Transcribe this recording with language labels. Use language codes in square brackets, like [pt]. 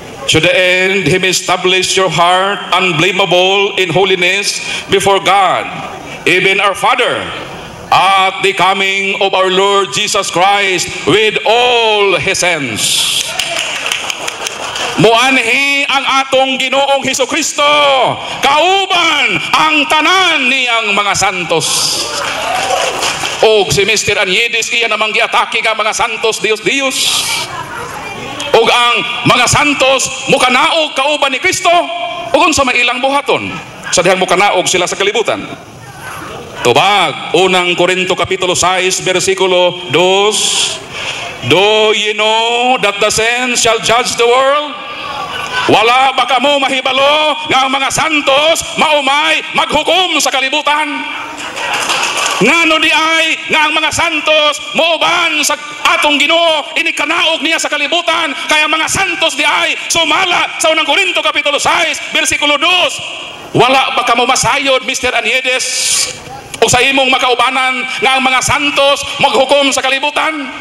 [en] To the end, He may establish your heart unblameable in holiness before God, even our Father, at the coming of our Lord Jesus Christ with all His saints. [ceb] Muanhi ang atong Ginoong Hesukristo, kauban ang tanan niyang mga santos. Og si Mr. Anyedes iya namang giatake ka mga santos Dios. Og ang mga santos mukanaog kauban ni Kristo ug unsa may ilang buhaton sa dihang mukanaog sila sa kalibutan. Tubag unang Korinto kapitulo 6 bersikulo 2. [en] Do you know that the saints shall judge the world? [ceb] Wala ba kamo mahibalo nga ang mga santos maumay maghukom sa kalibutan? Ngano di ay nga ang mga santos mooban sa atong Ginoo inikanaog niya sa kalibutan, kaya mga santos di ay sumala sa unang Korinto kapitulo 6 bersikulo 2. Wala ba kamo masayod Mr. Anyedes o sa imong makaubanan nga ang mga santos maghukom sa kalibutan?